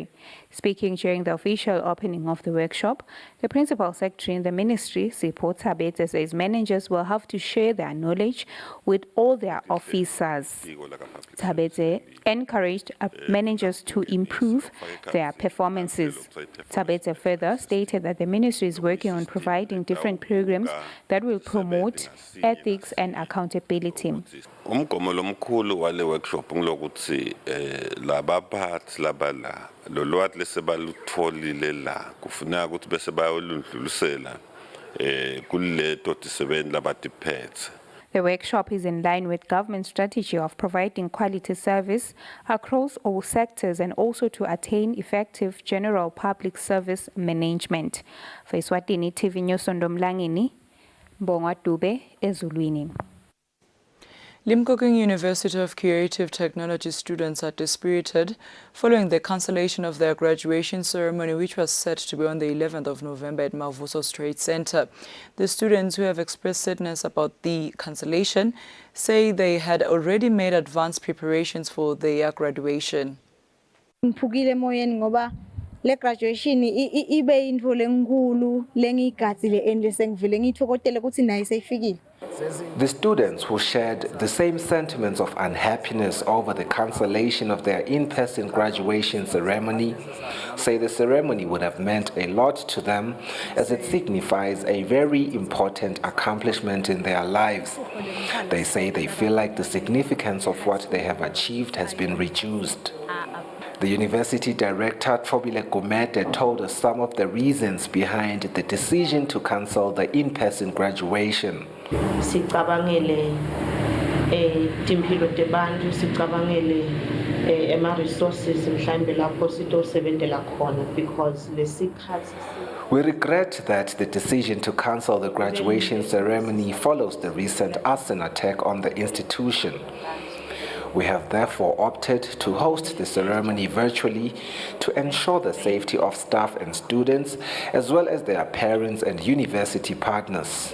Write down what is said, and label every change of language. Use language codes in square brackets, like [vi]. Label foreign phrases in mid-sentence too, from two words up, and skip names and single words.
[en] Speaking during the official opening of the workshop, the Principal Secretary in the Ministry, Sipho Thabethe, says managers will have to share their knowledge with all their officers. Thabethe encouraged managers to improve their performances. Thabethe further stated that the Ministry is working on providing different programs that will promote ethics and accountability. [ss] Umgomo lomkhulu wale workshop ngilokuthi labaphathi labala lolwathi lesebalutholile la kufuneka ukuthi bese bayolundlulisela kuleto tisebenzi labadiphethe. [en] The workshop is in line with government's strategy of providing quality service across all sectors and also to attain effective general public service management. For Eswatini TV News Sondomlangini, Mbongwa Dube, Ezulwini. Limpopo University of Creative Technology students are dispirited following the cancellation of their graduation ceremony, which was set to be on the 11th of November at Mavuso Trade Center. The students who have expressed sadness about the cancellation say they had already made advanced preparations for their graduation. [ss] Ngiphukile emoyeni ngoba le graduation ibe into lenkulu lengigadzile endle sengivile ngithokotele ukuthi nayi seyifikile. [en] The students who shared the same sentiments of unhappiness over the cancellation of their in-person graduation ceremony say the ceremony would have meant a lot to them as it signifies a very important accomplishment in their lives. They say they feel like the significance of what they have achieved has been reduced. The university director, Thobile Gumede, told us some of the reasons behind the decision to cancel the in-person graduation. [ss] Sicabangele timpilo tebantu, sicabangele ema-resources mhlambe lapho sitosebentela khona because lesikhathi. [en] We regret that the decision to cancel the graduation ceremony follows the recent arson attack on the institution. We have therefore opted to host the ceremony virtually to ensure the safety of staff and students, as well as their parents and university partners.